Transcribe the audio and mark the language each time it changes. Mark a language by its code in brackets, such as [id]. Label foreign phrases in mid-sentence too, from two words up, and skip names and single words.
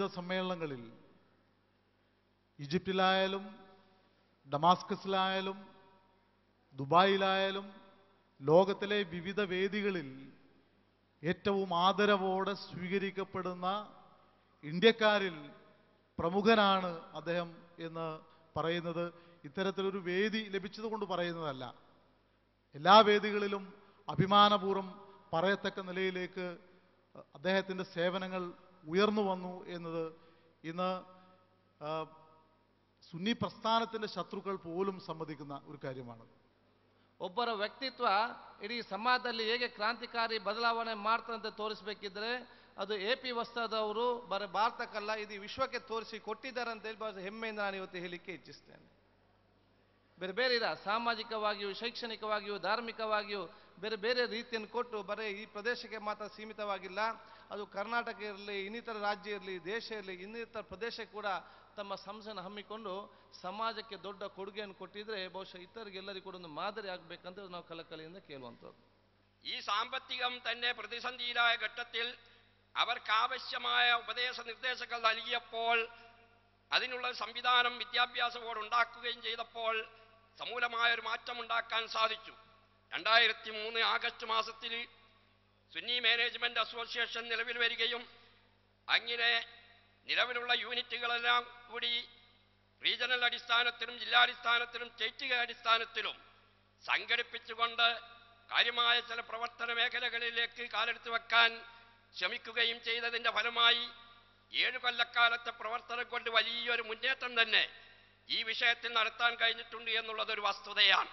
[ml] സമ്മേളനങ്ങളിൽ ഈജിപ്തിലായാലും ഡമാസ്കസിലായാലും ദുബായിലായാലും ലോകത്തിലെ വിവിധ വേദികളിൽ ഏറ്റവും ആദരവോടെ സ്വീകരിക്കപ്പെടുന്ന ഇന്ത്യക്കാരിൽ പ്രമുഖനാണ് അദ്ദേഹം എന്ന് പറയുന്നത് ഇത്തരത്തിലൊരു വേദി ലഭിച്ചതുകൊണ്ട് പറയുന്നതല്ല. എല്ലാ വേദികളിലും അഭിമാനപൂർവ്വം പറയത്തക്ക നിലയിലേക്ക് അദ്ദേഹത്തിൻ്റെ സേവനങ്ങൾ ഉയർന്നു വന്നു എന്നത് ഇന്ന് സുന്നി പ്രസ്ഥാനത്തിൻ്റെ ശത്രുക്കൾ പോലും സമ്മതിക്കുന്ന ഒരു കാര്യമാണ്. [kn] ಒಬ್ಬರ ವ್ಯಕ್ತಿತ್ವ ಇಡೀ ಸಮಾಜದಲ್ಲಿ ಹೇಗೆ ಕ್ರಾಂತಿಕಾರಿ ಬದಲಾವಣೆ ಮಾಡ್ತಾರಂತ ತೋರಿಸಬೇಕಿದ್ರೆ ಅದು AP ವಸ್ತ್ರದವರು ಬರೀ ಭಾರತಕ್ಕಲ್ಲ ಇಡೀ ವಿಶ್ವಕ್ಕೆ ತೋರಿಸಿ ಕೊಟ್ಟಿದ್ದಾರೆ ಅಂತ ಹೇಳಿ ಬಹಳ ಹೆಮ್ಮೆಯಿಂದ ನಾನು ಇವತ್ತು ಹೇಳಲಿಕ್ಕೆ ಇಚ್ಛಿಸ್ತೇನೆ. ಬೇರೆ ಬೇರೆ ಸಾಮಾಜಿಕವಾಗಿಯೂ ಶೈಕ್ಷಣಿಕವಾಗಿಯೂ ಧಾರ್ಮಿಕವಾಗಿಯೂ ಬೇರೆ ಬೇರೆ ರೀತಿಯನ್ನು ಕೊಟ್ಟು ಬರೀ ಈ ಪ್ರದೇಶಕ್ಕೆ ಮಾತ್ರ ಸೀಮಿತವಾಗಿಲ್ಲ, ಅದು ಕರ್ನಾಟಕ ಇರಲಿ, ಇನ್ನಿತರ ರಾಜ್ಯ ಇರಲಿ, ದೇಶ ಇರಲಿ, ಇನ್ನಿತರ ಪ್ರದೇಶ ಕೂಡ ತಮ್ಮ ಸಂಸ್ಥೆಯನ್ನು ಹಮ್ಮಿಕೊಂಡು ಸಮಾಜಕ್ಕೆ ದೊಡ್ಡ ಕೊಡುಗೆಯನ್ನು ಕೊಟ್ಟಿದ್ರೆ ಬಹುಶಃ ಇತರಿಗೆಲ್ಲರಿಗೂ ಕೂಡ ಒಂದು ಮಾದರಿ ಆಗಬೇಕಂತ ನಾವು ಕಲಕಲೆಯಿಂದ ಕೇಳುವಂಥದ್ದು. [ml] ഈ സാമ്പത്തികം തന്നെ പ്രതിസന്ധിയിലായ ഘട്ടത്തിൽ അവർക്കാവശ്യമായ ഉപദേശ നിർദ്ദേശങ്ങൾ നൽകിയപ്പോൾ അതിനുള്ള സംവിധാനം വിദ്യാഭ്യാസ ബോർഡ് ഉണ്ടാക്കുകയും ചെയ്തപ്പോൾ സമൂലമായ ഒരു മാറ്റമുണ്ടാക്കാൻ സാധിച്ചു. 2003 ആഗസ്റ്റ് മാസത്തിൽ സുന്നി മാനേജ്മെന്റ് അസോസിയേഷൻ നിലവിൽ വരികയും അങ്ങനെ നിലവിലുള്ള യൂണിറ്റുകളെല്ലാം കൂടി റീജിയണൽ അടിസ്ഥാനത്തിലും ജില്ലാടിസ്ഥാനത്തിലും സ്റ്റേറ്റ് അടിസ്ഥാനത്തിലും സംഘടിപ്പിച്ചുകൊണ്ട് കാര്യമായ ചില പ്രവർത്തന മേഖലകളിലേക്ക് കാലെടുത്ത് വെക്കാൻ ശ്രമിക്കുകയും ചെയ്തതിൻ്റെ ഫലമായി 7 കൊല്ലക്കാലത്തെ പ്രവർത്തനം കൊണ്ട് വലിയൊരു മുന്നേറ്റം തന്നെ ഈ വിഷയത്തിൽ നടത്താൻ കഴിഞ്ഞിട്ടുണ്ട് എന്നുള്ളതൊരു വസ്തുതയാണ്.